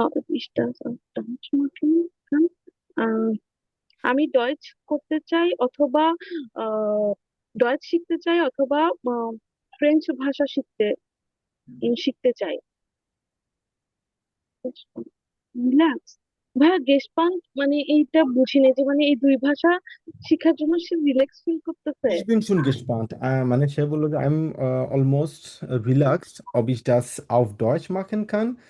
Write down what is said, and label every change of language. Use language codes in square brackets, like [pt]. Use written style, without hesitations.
[de] Ich das auf Deutsch machen kann. [bn] আহ, আমি Deutsch করতে চাই অথবা ডয়েচ শিখতে চাই অথবা ফ্রেঞ্চ ভাষা শিখতে চাই। রিল্যাক্স। ভাইয়া গেস্পান মানে এইটা বুঝি না যে মানে এই দুই ভাষা শেখার জন্য সে রিল্যাক্স ফিল করতেছে। [de] Ich bin schon gespannt। [bn] মানে সে বললো যে [en] I'm almost relaxed, [de] ob ich das auf Deutsch machen kann।